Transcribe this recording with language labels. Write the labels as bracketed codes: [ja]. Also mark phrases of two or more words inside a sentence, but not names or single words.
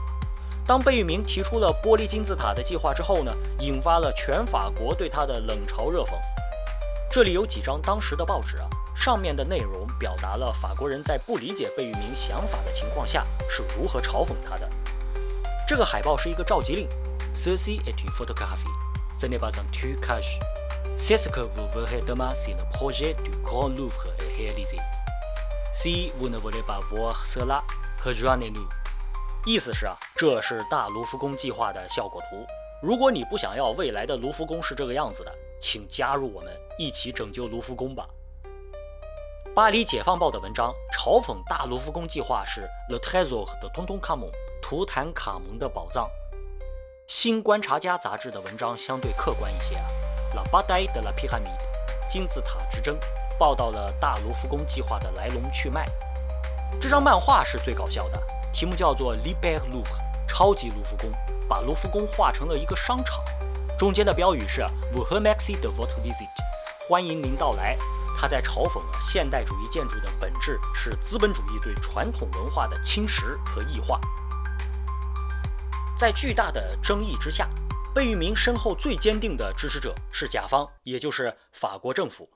[zh] 当贝聿铭提出了玻璃金字塔的计划之后呢，引发了全法国对他的冷嘲热讽。这里有几张当时的报纸上面的内容表达了法国人在不理解贝聿铭想法的情况下是如何嘲讽他的。这个海报是一个召集令 [fr] Ceci est une photographie, ce n'est pas un trucage. C'est ce que vous verrez demain si le projet du Grand Louvre est réalisé. Si vous ne voulez pas voir cela, rejoignez-nous. [zh] 意思是这是大卢浮宫计划的效果图。如果你不想要未来的卢浮宫是这个样子的，请加入我们，一起拯救卢浮宫吧。巴黎解放报的文章嘲讽大卢浮宫计划是 Le Trésor de Toutankhamon，图坦卡蒙的宝藏。新观察家杂志的文章相对客观一些 La bataille de la pyramide，金字塔之争，报道了大卢浮宫计划的来龙去脉。这张漫画是最搞笑的，题目叫做 L'Hyper Louvre， 超级卢浮宫，把卢浮宫画成了一个商场。中间的标语是 [fr] Vous remercie de votre visite， [zh] 欢迎您到来。他在嘲讽现代主义建筑的本质是资本主义对传统文化的侵蚀和异化。在巨大的争议之下，贝聿铭身后最坚定的支持者是甲方，也就是法国政府。